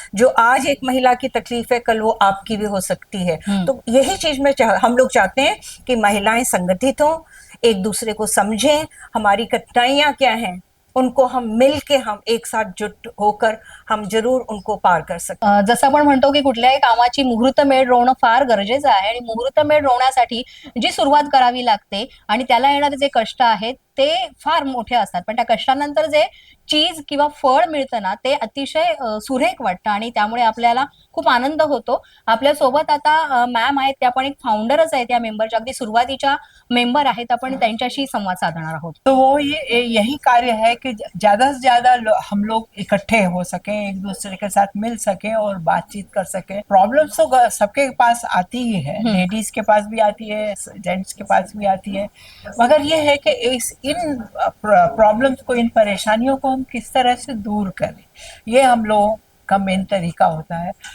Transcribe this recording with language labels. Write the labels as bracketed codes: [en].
[hi] जो आज एक महिला की तकलीफ है कल वो आपकी भी हो सकती है। तो यही चीज में हम लोग चाहते हैं कि महिलाएं संगठित हों, एक दूसरे को समझें, हमारी कठिनाइयां क्या हैं उनको हम मिल के, हम एक साथ जुट होकर हम जरूर उनको पार कर सकते। [mr] जसं आपण म्हणतो की कुठल्याही कामाची मुहूर्तमेढ रोवणं फार गरजेचं आहे आणि मुहूर्तमेढ रोवण्यासाठी जी सुरुवात करावी लागते आणि त्याला येणारे जे कष्ट आहेत ते फार मोठे असतात, पण त्या कष्टानंतर जे चीज किंवा फळ मिळतं ना ते अतिशय सुरेख वाटतं आणि त्यामुळे आपल्याला खूप आनंद होतो. आपल्या सोबत आता मॅम आहेत, त्या पण एक फाउंडरच आहेत या मेंबरच्या, अगदी सुरुवातीच्या मेंबर आहेत. आपण त्यांच्याशी संवाद साधणार आहोत. [hi] तो वो ये यही कार्य है कि ज्यादा से ज्यादा हम लोग इकट्ठे हो सके, एक दूसरे के साथ मिल सके और बातचीत कर सके। प्रॉब्लम्स तो सबके पास आती ही है, लेडीज के पास भी आती है, जेंट्स के पास भी आती है, मगर ये है कि इन प्रॉब्लम्स को, इन परेशानियों को हम किस तरह से दूर करें, ये हम लोगों का मेन तरीका होता है।